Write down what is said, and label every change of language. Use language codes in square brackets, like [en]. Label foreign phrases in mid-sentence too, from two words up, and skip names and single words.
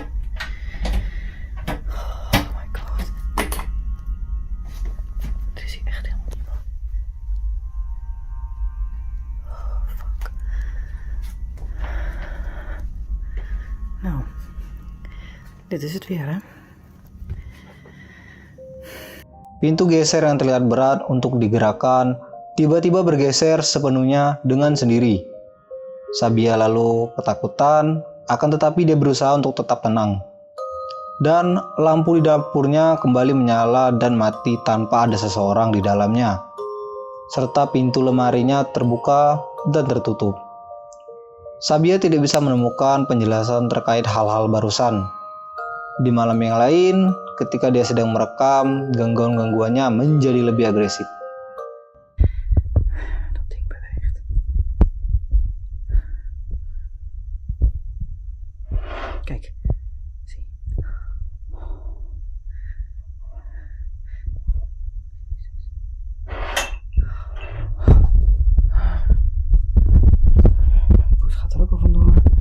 [en] Oh my god. [nl] Er is hier echt helemaal niemand. [en] Oh fuck. [nl] Nou, dit is het weer, hè? [id] Pintu geser yang terlihat berat untuk digerakkan tiba-tiba bergeser sepenuhnya dengan sendiri. Sabia lalu ketakutan, akan tetapi dia berusaha untuk tetap tenang. Dan lampu di dapurnya kembali menyala dan mati tanpa ada seseorang di dalamnya. Serta pintu lemarinya terbuka dan tertutup. Sabia tidak bisa menemukan penjelasan terkait hal-hal barusan. Di malam yang lain, ketika dia sedang merekam, gangguan-gangguannya menjadi lebih agresif. [nl] Dat ding beweegt. Kijk, zie. Poes gaat er ook al vandoor.